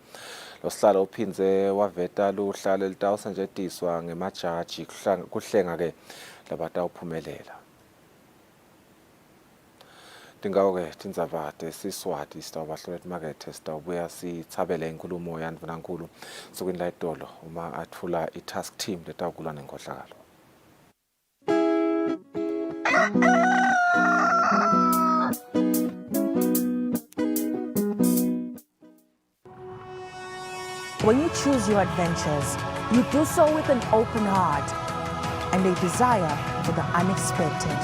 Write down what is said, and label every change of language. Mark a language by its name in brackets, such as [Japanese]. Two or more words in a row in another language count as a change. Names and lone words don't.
[Swati] Lo sihlalo uphindze waveta luhlalo litawusetjentiswa ngemajaji kuhlenga ke labatawuphumelela. Tingawo-ke tindzaba tesiswati sitawubahlola emakethe sitawubuya sitsabele inkulumo yandvunankulu sukwini la Itolo uma athula i- [English] task team [Swati] letawukulwa nenkhohlakalo. [English] When you choose your adventures, you do so with an open heart and a desire for the unexpected.